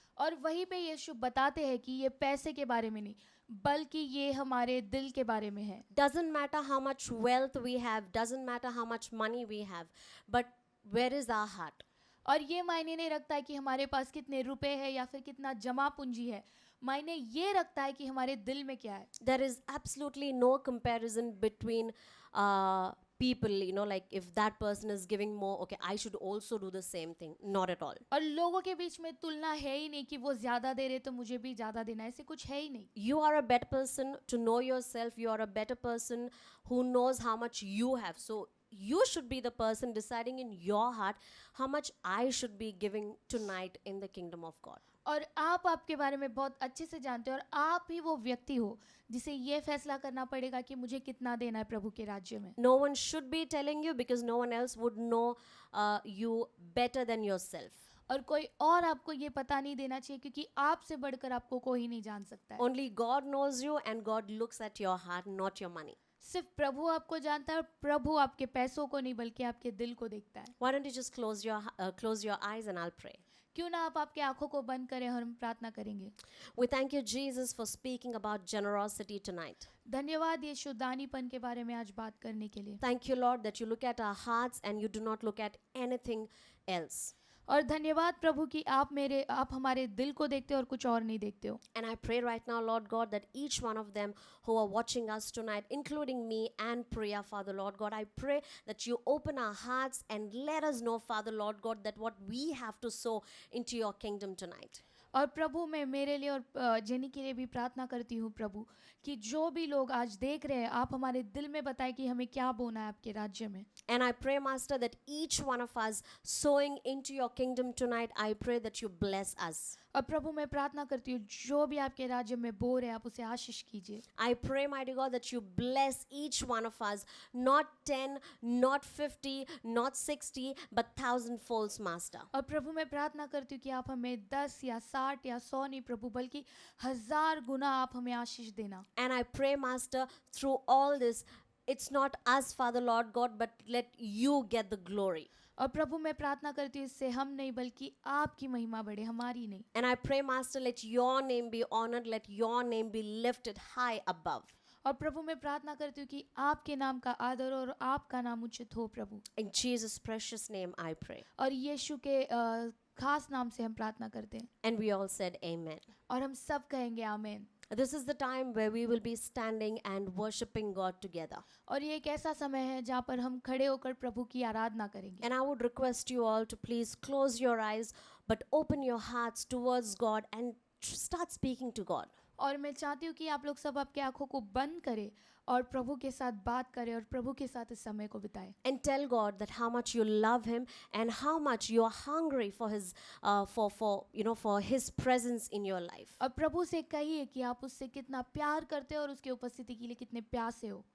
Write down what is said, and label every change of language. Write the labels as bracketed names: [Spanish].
[Hindi] और वहीं पे यीशु बताते हैं कि ये पैसे के बारे में नहीं, बल्कि ये हमारे दिल के बारे में है. [English] Doesn't matter how much wealth we have, doesn't matter how much money we have, but where is our heart? [Hindi] और ये मायने नहीं रखता है कि हमारे पास कितने रुपए हैं या फिर कितना जमा पूंजी है, मायने ये रखता है कि हमारे दिल में क्या है. [English] There is absolutely no comparison between people, like if that person is giving more, okay, I should also do the same thing. Not at all. [Hindi] और लोगों के बीच में तुलना है ही नहीं कि वो ज्यादा दे रहे तो मुझे भी ज्यादा देना है, ऐसे कुछ है ही नहीं. [English] You are a better person to know yourself. You are a better person who knows how much you have. So you should be the person deciding in your heart how much I should be giving tonight in the kingdom of God. [Hindi] और आप आपके बारे में बहुत अच्छे से जानते हो और आप ही वो व्यक्ति हो जिसे ये फैसला करना पड़ेगा कि मुझे कितना देना है प्रभु के राज्य में. [English] No one should be telling you, because no one else would know you better than yourself. [Hindi] और कोई और आपको ये पता नहीं देना चाहिए क्योंकि आपसे बढ़कर आपको कोई नहीं जान सकता है. [English] Only God knows you, and God looks at your heart, not your money. [Hindi] सिर्फ प्रभु आपको जानता है और प्रभु आपके पैसों को नहीं बल्कि आपके दिल को देखता है. [English] Why don't you just close your eyes and I'll pray. [Hindi] क्यों ना आप आपके आंखों को बंद करें और हम प्रार्थना करेंगे. [English] We thank you, Jesus, for speaking about generosity tonight. [Hindi] धन्यवाद यीशु दानीपन के बारे में आज बात करने के लिए. [English] Thank you, Lord, that you look at our hearts and you do not look at anything else. [Hindi] और धन्यवाद प्रभु कि आप हमारे दिल को देखते हो और कुछ और नहीं देखते हो. [English] And I pray right now, Lord God, that each one of them who are watching us tonight, including me and Priya, Father Lord God, I pray that you open our hearts and let us know, Father Lord God, that what we have to sow into your kingdom tonight. [Hindi] और प्रभु मैं मेरे लिए और jenny के लिए भी प्रार्थना करती हूँ प्रभु कि जो भी लोग आज देख रहे हैं आप हमारे दिल में बताएं कि हमें क्या बोना है आपके राज्य में. [English] And I pray, Master, that each one of us sowing into your kingdom tonight, I pray that you bless us. [Hindi] और प्रभु मैं प्रार्थना करती हूँ जो भी आपके राज्य में बो रहे हैं आप उसे आशीष कीजिए. [English] I pray, mighty God, that you bless each one of us, not 10, not 50, not 60, but 1,000-folds, Master. [Hindi] और प्रभु मैं प्रार्थना करती हूँ कि आप हमें 10 या 60 या 100 नहीं प्रभु बल्कि 1000 गुना आप हमें आशीष देना. [English] And I pray, Master, through all this, it's not us, Father Lord God, but let you get the glory. [Hindi] और प्रभु मैं प्रार्थना करती हूँ इससे हम नहीं बल्कि आपकी महिमा बढ़े, हमारी नहीं. [English] And I pray, Master, let your name be honored, let your name be lifted high above. [Hindi] और प्रभु मैं प्रार्थना करती हूँ कि आपके नाम का आदर और आपका नाम उचित हो प्रभु. [English] In Jesus' precious name I pray. [Hindi] और यीशु के खास नाम से हम प्रार्थना करते हैं. [English] And we all said amen. [Hindi] और हम सब कहेंगे आमीन. [English] This is the time where we will be standing and worshiping God together. [Hindi] और ये एक ऐसा समय है जहाँ पर हम खड़े होकर प्रभु की आराधना करेंगे. [English] And I would request you all to please close your eyes, but open your hearts towards God and start speaking to God. [Hindi] और मैं चाहती हूँ कि आप लोग सब आपके आंखों को बंद करें और प्रभु के साथ बात करें और प्रभु के साथ इस समय को बिताएं. [English] And tell God that how much you love Him and how much you are hungry for His, for His presence in your life. [Hindi] और प्रभु से कहिए कि आप उससे कितना प्यार करते हो और उसके उपस्थिति के लिए कितने प्यासे हो.